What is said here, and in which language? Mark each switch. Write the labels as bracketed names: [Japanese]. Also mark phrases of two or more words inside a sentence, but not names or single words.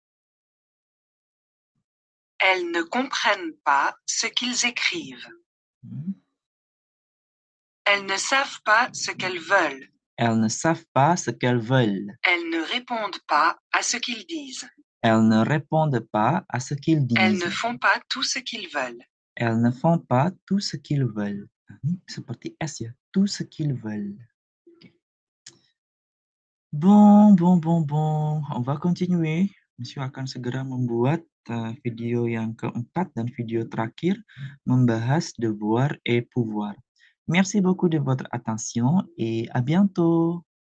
[French] Elles ne comprennent pas ce qu'ils écrivent. Elles ne savent pas ce qu'elles veulent. Elles ne savent pas ce qu'elles veulent. Elles ne répondent pas à ce qu'ils disent. Elles ne répondent pas à ce qu'ils disent. Elles ne font pas tout ce qu'ils veulent. Elles ne font pas tout ce qu'ils veulent. [Indonesian] Ini seperti S ya, [French] tout ce qu'ils veulent. Okay. Bon, on va continuer. [Indonesian] Monsieur akan segera membuat video yang keempat dan video terakhir membahas [French] devoir et pouvoir. Merci beaucoup de votre attention et à bientôt.